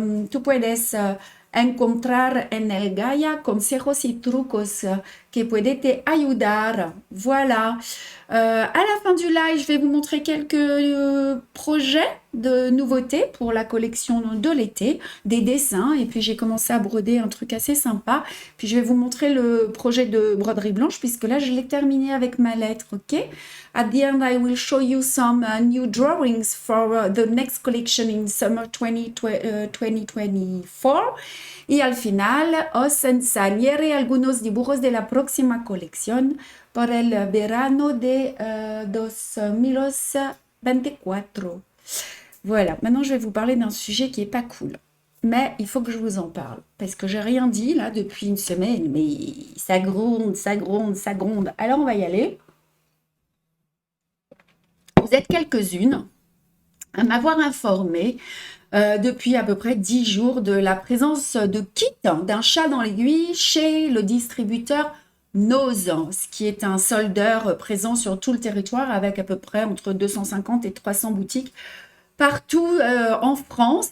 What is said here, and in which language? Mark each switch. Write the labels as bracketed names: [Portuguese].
[Spanish] Tú puedes encontrar en el Gaia consejos y trucos que puede te ayudar. [French] Voilà. À la fin du live, je vais vous montrer quelques projets de nouveautés pour la collection de l'été, des dessins, et puis j'ai commencé à broder un truc assez sympa. Puis je vais vous montrer le projet de broderie blanche, puisque là, je l'ai terminé avec ma lettre, ok? [English] At the end, I will show you some new drawings for the next collection in summer 2024. [Spanish] Y al final, os enseñaré algunos dibujos de la próxima colección por el verano de 2024. [French] Voilà, maintenant je vais vous parler d'un sujet qui est pas cool. Mais il faut que je vous en parle, parce que j'ai rien dit là depuis une semaine, mais ça gronde, ça gronde, ça gronde. Alors on va y aller. Vous êtes quelques-unes à m'avoir informé depuis à peu près 10 jours de la présence de kits d'un chat dans l'aiguille chez le distributeur Nose, ce qui est un soldeur présent sur tout le territoire avec à peu près entre 250 et 300 boutiques partout en France.